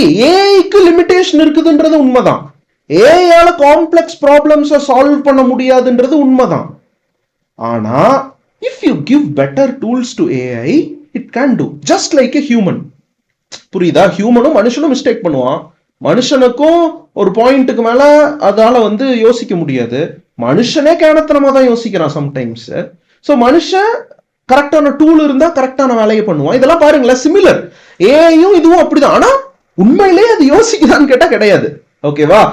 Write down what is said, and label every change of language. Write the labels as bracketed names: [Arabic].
[Tamil] ஏஐக்கு limitation இருக்குதுன்றது உண்மைதான். ஏஐயால complex ப்ராப்ளம்ஸை solve பண்ண முடியாதுன்றது உண்மைதான். ஆனா [English] if you give better tools to AI, it can do just like a human. [Tamil] புரியுதா? ஹியூமனும் மனுஷனும் மிஸ்டேக் பண்ணுவான். மனுஷனுக்கும் ஒரு பாயிண்ட்டுக்கு மேல அதால வந்து யோசிக்க முடியாது. மனுஷனே கேனத்தனமா தான் யோசிக்கிறான் சம்டைம்ஸ். ஸோ மனுஷன் கரெக்டான டூல் இருந்தா கரெக்டான வேலையை பண்ணுவான். இதெல்லாம் பாருங்களேன், சிமிலர். ஏஐயும் இதுவும் அப்படிதான். ஆனா உண்மையிலேயே அது யோசிக்குதான்னு கேட்டா கிடையாது. ஓகேவா?